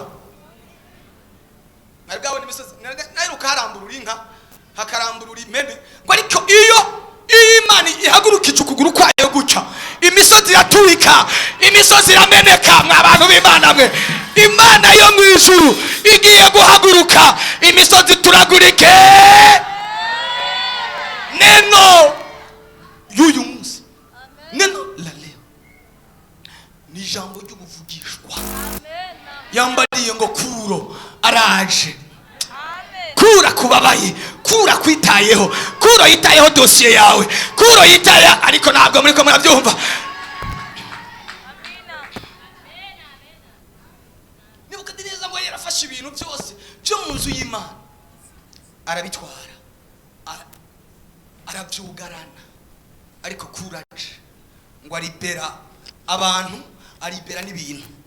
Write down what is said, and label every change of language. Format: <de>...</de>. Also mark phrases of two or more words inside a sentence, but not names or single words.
<rw>Narigabona imisozi nayiruka haramburura inka, hakaramburura impene, ngo ariko iyo Imana ihagurukije ukuguru kwayo guca, imisozi iraturika, imisozi irameneka. Mwabantu b'Imana mwe, Imana yo mu ijuru igiye guhaguruka, imisozi turagurike. Neno y'uyu munsi,</rw> <sw>neno la leo</sw> <rw>ni jambo ry'ubuvugishwa. Yambariye ngo Kuro araje. Kura kubabaye, Kura kwitayeho, Kuro yitayeho dosiye yawe, Kuro yitaye, ariko ntabwo muri ko murabyumva. Nebukadineza ngo yarafashe ibintu byose byo mu nzu y'Imana arabitwara, arabyugarana, ariko Kura aje ngo aribera abantu, aribera n'ibintu.</rw>